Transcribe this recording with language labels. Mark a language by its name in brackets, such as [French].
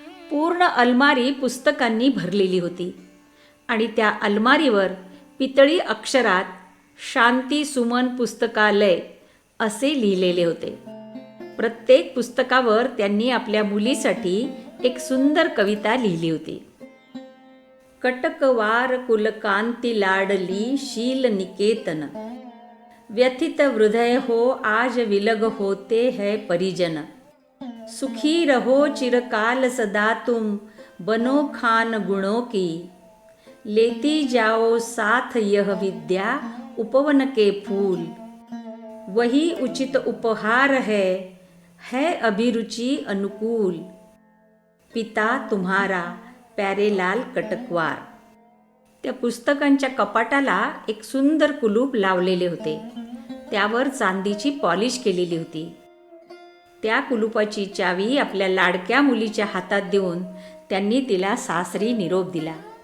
[Marathi] पूर्ण अलमारी पुस्तकांनी भरलेली होती आणि त्या अलमारीवर पितळी अक्षरात शांती सुमन पुस्तकालय असे लिहिलेले होते. प्रत्येक पुस्तकावर त्यांनी आपल्या मुलीसाठी एक सुंदर कविता लिहिली होती. [Hindi] कटकवार कुलकांती लाडली शील निकेतन, व्यथित हृदय हो आज विलग होते है परिजन, सुखी रहो चिरकाल सदा तुम बनो खान गुणों की, लेती जाओ साथ यह विद्या उपवन के फूल, वही उचित उपहार है अभिरुचि अनुकूल, पिता तुम्हारा प्यारेलाल कटकवार. [Marathi] त्या पुस्तकांच्या कपाटाला एक सुंदर कुलूप लावलेले होते. त्यावर चांदीची पॉलिश केलेली होती. त्या कुलूपाची चावी आपल्या लाडक्या मुलीच्या हातात देऊन त्यांनी तिला सासरी निरोप दिला.